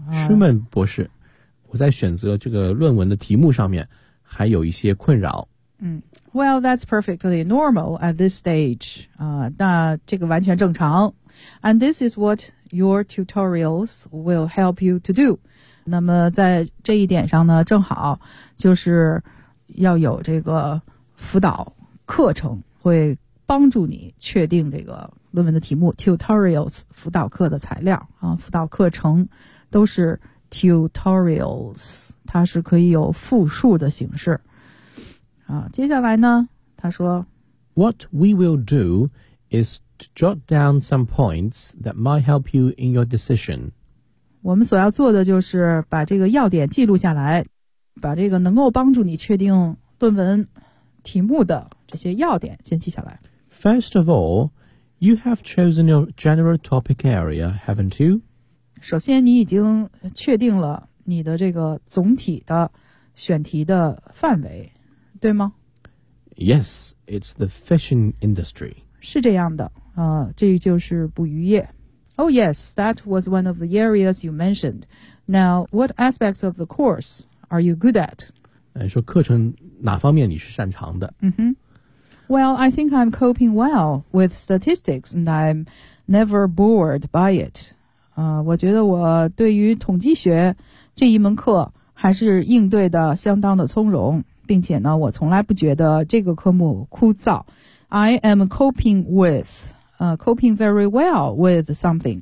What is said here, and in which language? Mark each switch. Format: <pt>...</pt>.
<zh>Schumann 博士，我在选择这个论文的题目上面还有一些困扰。</zh> <en>嗯。Well, that's perfectly normal at this stage.</en> <zh>那这个完全正常。</zh> <en>And this is what your tutorials will help you to do.</en> <zh>那么在这一点上呢，正好就是要有这个辅导课程会帮助你确定这个论文的题目。 Tutorials, 辅导课的材料啊，辅导课程都是 tutorials, 它是可以有复数的形式。接下来呢，他说</zh> <en>What we will do is to jot down some points that might help you in your decision.</en> <zh>我们所要做的就是把这个要点记录下来，把这个能够帮助你确定论文题目的这些要点先记下来。</zh> <en>First of all, you have chosen your general topic area, haven't you?</en> <zh>首先你已经确定了你的这个总体的选题的范围。对吗</zh> <en>？Yes, it's the fishing industry.</en> <zh>是这样的，这就是捕鱼业。</zh> <en>Oh yes, that was one of the areas you mentioned. Now, what aspects of the course are you good at?</en> <zh>说课程哪方面你是擅长的？嗯哼。</zh> <en>Well, I think I'm coping well with statistics, and I'm never bored by it.</en> <zh>我觉得我对于统计学这一门课还是应对的相当的从容。并且呢，我从来不觉得这个科目枯燥。</zh> <en>I am coping with, coping very well with something.</en>